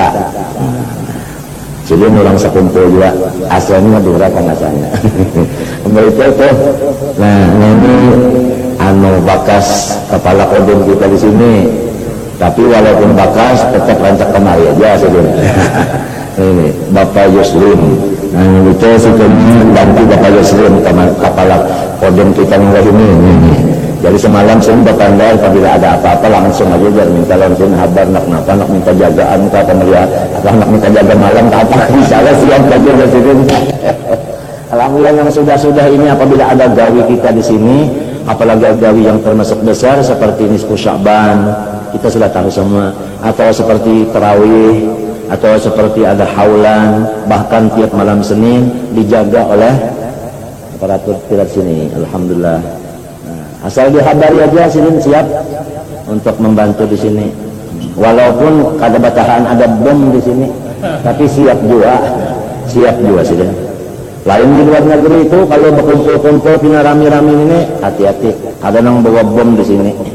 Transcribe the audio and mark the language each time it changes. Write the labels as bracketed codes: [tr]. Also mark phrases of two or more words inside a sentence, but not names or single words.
[bjn] Jadi orang sekumpul juga, asalnya berapa masanya. Itu tuh. Nah ini bakas kepala kodam kita di sini. Tapi walaupun bakas tetap rancak kemari aja sebenarnya. Ini Bapak Yuslim. Nah itu sebenarnya bantu Bapak Yuslim kepala kodam kita nih ini. [id] Jadi semalam saya bertanda apabila ada apa-apa langsung aja biar minta langsung kabar nak minta jagaan kata melihat atau nak minta jaga malam apa misalnya siap saja di sini. Alhamdulillah yang sudah ini apabila ada gawi kita di sini, apalagi gawi yang termasuk besar seperti nisfu Sya'ban, kita sudah tahu semua, atau seperti tarawih, atau seperti ada haulan, bahkan tiap malam Senin dijaga oleh aparatur tidak sini. Alhamdulillah. [bjn] Asal dihabari aja Sidin siap untuk membantu di sini. Walaupun kada batahan ada bom di sini, tapi siap juga Sidin. Lain di luar negeri itu kalau berkumpul-kumpul pina rami-rami ini hati-hati, ada yang bawa bom di sini.